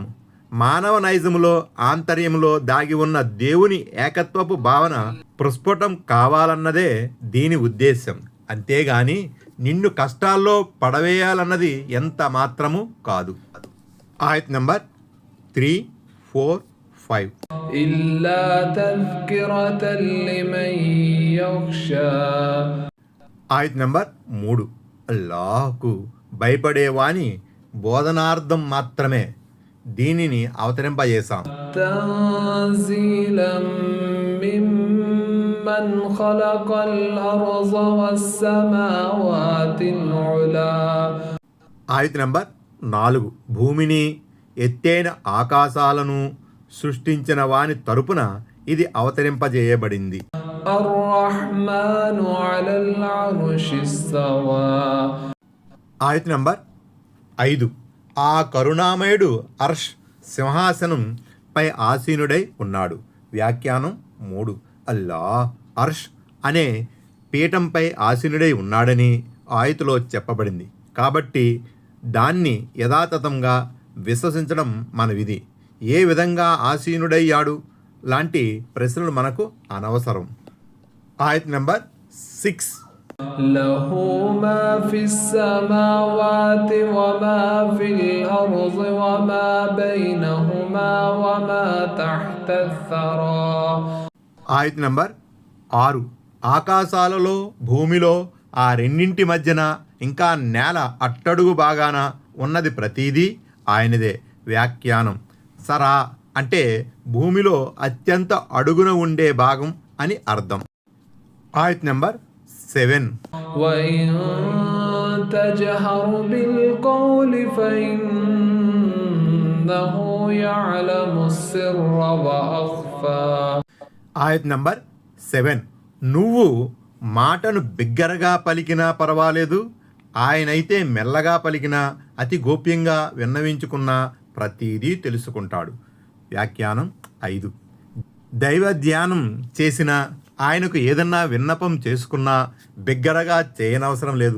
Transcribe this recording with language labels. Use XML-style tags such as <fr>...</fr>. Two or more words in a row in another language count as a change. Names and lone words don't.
<te>మానవ నైజములో, ఆంతర్యంలో దాగి ఉన్న దేవుని ఏకత్వపు భావన ప్రస్ఫుటం కావాలన్నదే దీని ఉద్దేశం. అంతేగాని నిన్ను కష్టాల్లో పడవేయాలన్నది ఎంత మాత్రము కాదు. ఆయత్ నెంబర్ 3, 4, 5.</te> <ar>إلا تذكرة لمن يخشى.</ar> <te>ఆయత్ నంబర్ 3. అల్లాహ్కు భయపడేవాని బోధనార్థం మాత్రమే దీనిని అవతరింపజేశాం.</te> <ar>تنزيلا ممن خلق الأرض والسماوات العلى.</ar> <te>ఆయత్ నంబర్ 4. భూమిని ఎత్తైన ఆకాశాలను సృష్టించిన వాని తరపున ఇది అవతరింపజేయబడింది.</te> <ar>الرحمن على العرش استوى.</ar> <te>ఆయత్ నంబర్ 5. ఆ కరుణామయుడు అర్ష్ సింహాసనం పై ఆసీనుడై ఉన్నాడు. వ్యాఖ్యానం 3. అల్లాహ్ అర్ష్ అనే పీఠంపై ఆసీనుడై ఉన్నాడని ఆయతులో చెప్పబడింది. కాబట్టి దాన్ని యథాతథంగా విశ్వసించడం మన విధి. ఏ విధంగా ఆసీనుడయ్యాడు లాంటి ప్రశ్నలు మనకు అనవసరం. ఆయత్ నంబర్ 6.</te> <ar>له ما في السماوات وما في الأرض وما بينهما وما تحت الثرى.</ar> <te>ఆయత్ నంబర్ 6. ఆకాశాలలో భూమిలో ఆ రెండింటి మధ్యన ఇంకా నేల అట్టడుగు భాగాన ఉన్నది ప్రతీదీ ఆయనదే. వ్యాఖ్యానం సరా అంటే భూమిలో అత్యంత అడుగున ఉండే భాగం అని అర్థం. ఆయత్ నంబర్ 7.</te> <ar>وإن تجهر بالقول فإنه يعلم السر وأخفى.</ar> <te>ఆయత్ నంబర్ 7. నువ్వు మాటను బిగ్గరగా పలికినా పర్వాలేదు, ఆయనైతే మెల్లగా పలికినా అతి గోప్యంగా విన్నవించుకున్నా ప్రతీదీ తెలుసుకుంటాడు. వ్యాఖ్యానం 5. దైవ ధ్యానం చేసిన ఆయనకు ఏదన్నా విన్నపం చేసుకున్నా బిగ్గరగా చేయనవసరం లేదు.</te>